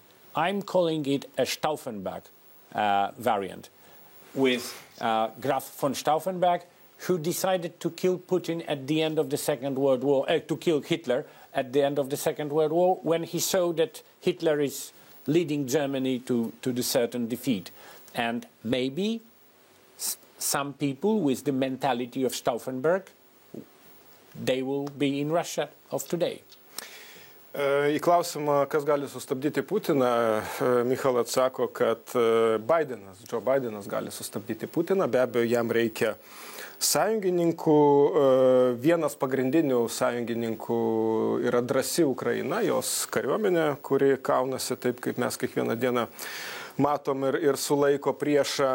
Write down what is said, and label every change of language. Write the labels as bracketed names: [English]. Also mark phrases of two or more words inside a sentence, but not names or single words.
[English] I'm calling it a Stauffenberg variant, with Graf von Stauffenberg, who decided to kill Putin at the end of the Second World War, to kill Hitler at the end of the Second World War, when he saw that Hitler is leading Germany to the certain defeat. And maybe some people with the mentality of Stauffenberg, they will be in Russia of today. [Lithuanian] Į klausimą, kas gali sustabdyti Putiną, Michal atsako, kad Joe Bidenas gali sustabdyti Putiną, be abejo, jam reikia sąjungininkų. Vienas pagrindinių sąjungininkų yra drąsi Ukraina, jos kariuomenė, kuri kaunasi taip, kaip mes kiekvieną dieną matom ir sulaiko priešą.